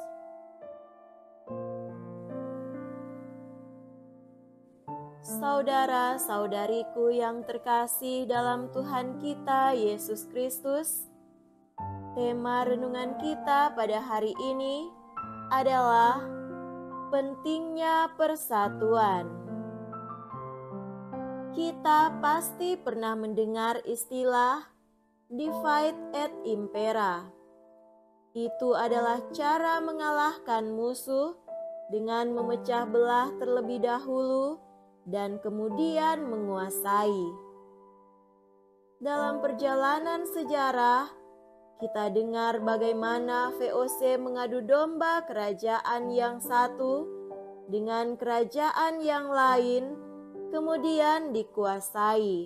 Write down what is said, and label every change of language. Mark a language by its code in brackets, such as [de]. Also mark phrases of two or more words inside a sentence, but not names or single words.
[id] Saudara-saudariku yang terkasih dalam Tuhan kita Yesus Kristus, tema renungan kita pada hari ini adalah pentingnya persatuan. Kita pasti pernah mendengar istilah [la] divide et impera. [id] Itu adalah cara mengalahkan musuh dengan memecah belah terlebih dahulu dan kemudian menguasai. Dalam perjalanan sejarah, kita dengar bagaimana VOC mengadu domba kerajaan yang satu dengan kerajaan yang lain, kemudian dikuasai.